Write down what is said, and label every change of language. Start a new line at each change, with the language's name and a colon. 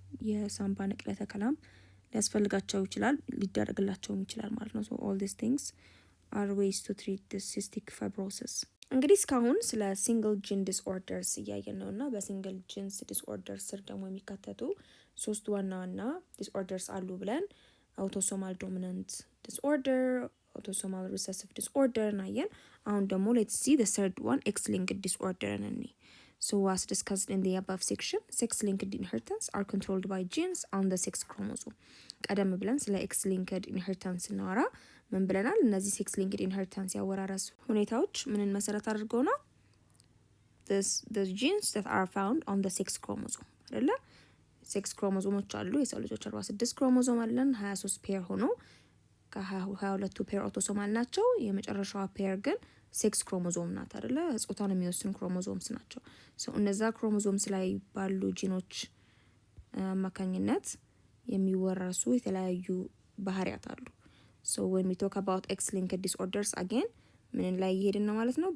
Amharic: የሳምባ ንቅለ ተከላም ሊያስፈልጋቸው ይችላል፣ ሊደረግላቸውም ይችላል ማለት ነው።
English: so all these things are ways to treat the cystic fibrosis.
Amharic: እንግዲህ እስካሁን ስለ ሲንግል ጂን ዲስኦርደርስ እያየን ነው እና በሲንግል ጂንስ ዲስኦርደርስ ስር ደግሞ የሚካተቱ 3 ዋና ዲስኦርደርስ አሉ ብለን
English: autosomal dominant disorder, autosomal recessive disorder
Amharic: እናየን። አሁን ደግሞ
English: let's see the third one, X-linked disorder እንኒ። So as discussed in the above section, sex-linked inheritance are controlled by genes on the sex chromosome.
Amharic: ቀደም ብለን ስለ X-linked inheritance እናወራ ምን ብለናል? እነዚህ sex-linked inheritance ያወራረስ ሁኔታዎች ምንን መሰረት አድርገው ነው?
English: The genes that are found on the sex chromosome አይደለ?
Amharic: ሴክስ ክሮሞዞሞች አሉ። የሰው ልጆች 46 ክሮሞዞም አለን። 23 ፔር ሆኖ ከ22ቱ ፔር ኦቶሶማል ናቸው። የመጨረሻዋ ፔር ግን ሴክስ ክሮሞዞም ናት አይደለ? ጾታን የሚወስኑ ክሮሞዞምስ ናቸው። እነዛ ክሮሞዞምስ ላይ ባሉ ጂኖች አማካኝነት የሚወረሱ የተለያዩ ባህሪያት አሉ።
English: when we talk about X-linked disorders again
Amharic: ምን ላይ ይሄድን ነው ማለት ነው?